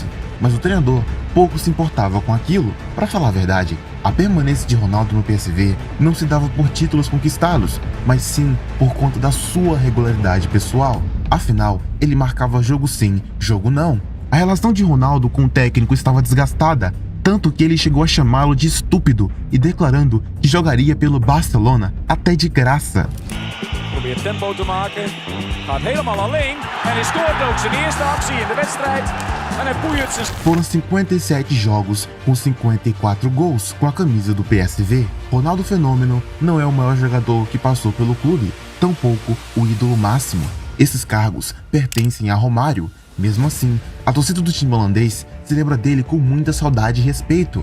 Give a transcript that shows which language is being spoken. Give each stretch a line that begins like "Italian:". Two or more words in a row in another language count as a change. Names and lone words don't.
Portuguese: Mas o treinador pouco se importava com aquilo. Para falar a verdade, a permanência de Ronaldo no PSV não se dava por títulos conquistados, mas sim por conta da sua regularidade pessoal. Afinal, ele marcava jogo sim, jogo não. A relação de Ronaldo com o técnico estava desgastada, tanto que ele chegou a chamá-lo de estúpido e declarando que jogaria pelo Barcelona até de graça.
Dutch: Probeert tempo te maken, gaat helemaal alleen en hij scoort ook zijn eerste actie in de wedstrijd. En hij boeit zijn...
Portuguese: Foram 57 jogos com 54 gols com a camisa do PSV. Ronaldo Fenômeno não é o maior jogador que passou pelo clube, tampouco o ídolo máximo. Esses cargos pertencem a Romário. Mesmo assim, a torcida do time holandês se lembra dele com muita saudade e respeito.